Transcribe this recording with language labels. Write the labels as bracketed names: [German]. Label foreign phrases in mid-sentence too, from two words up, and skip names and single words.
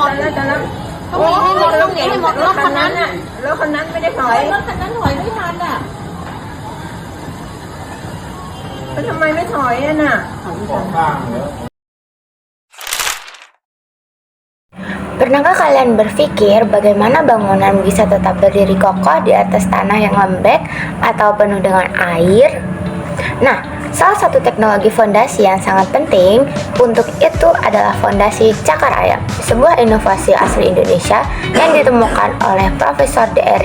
[Thai] ตอนนั้น นี่หมดรถคันนั้น น่ะรถคันนั้นไม่ได้ถอย รถคันนั้นถอยไม่ทันอ่ะ แล้วทำไมไม่ถอยอ่ะน่ะ [Indonesian] Pernahkah kalian berpikir bagaimana bangunan bisa tetap berdiri kokoh di atas tanah yang lembek atau penuh dengan air? Nah, salah satu teknologi fondasi yang sangat penting untuk itu adalah fondasi cakar ayam, sebuah inovasi asli Indonesia yang ditemukan oleh Profesor Dr.